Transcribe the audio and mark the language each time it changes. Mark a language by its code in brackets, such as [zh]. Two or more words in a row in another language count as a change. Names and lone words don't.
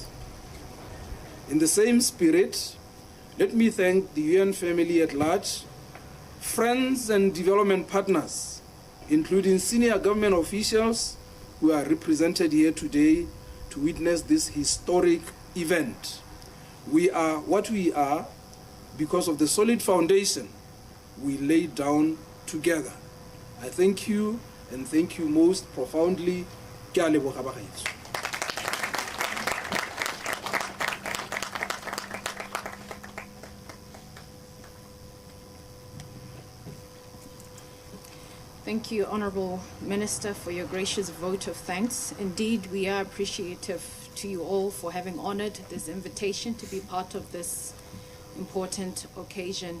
[en] In the same spirit, let me thank the UN family at large, friends and development partners, including senior government officials who are represented here today to witness this historic event. We are what we are because of the solid foundation we laid down together. I thank you and thank you most profoundly. [tn] Ke a leboga bagaetsho. [en] Thank you, Honorable Minister, for your gracious vote of thanks. Indeed, we are appreciative to you all for having honored this invitation to be part of this important occasion.